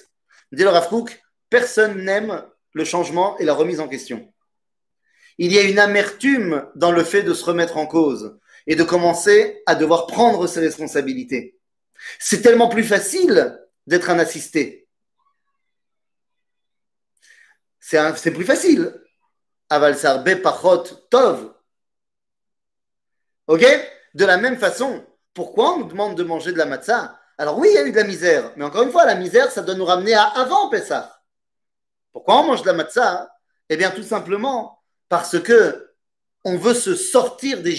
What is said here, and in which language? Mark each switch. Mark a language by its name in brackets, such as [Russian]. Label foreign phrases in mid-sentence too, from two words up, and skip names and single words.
[French] Dit le Rav Kook, personne n'aime le changement et la remise en question. Il y a une amertume dans le fait de se remettre en cause et de commencer à devoir prendre ses responsabilités. C'est tellement plus facile d'être un assisté. C'est plus facile. [Hebrew] אבל הרבה פחות טוב. [French] Ok? De la même façon, pourquoi on nous demande de manger de la matzah? Alors oui, il y a eu de la misère, mais encore une fois, la misère, ça doit nous ramener à avant Pessah. Pourquoi on mange de la matzah? Eh bien, tout simplement parce que on veut se sortir d'Égypte.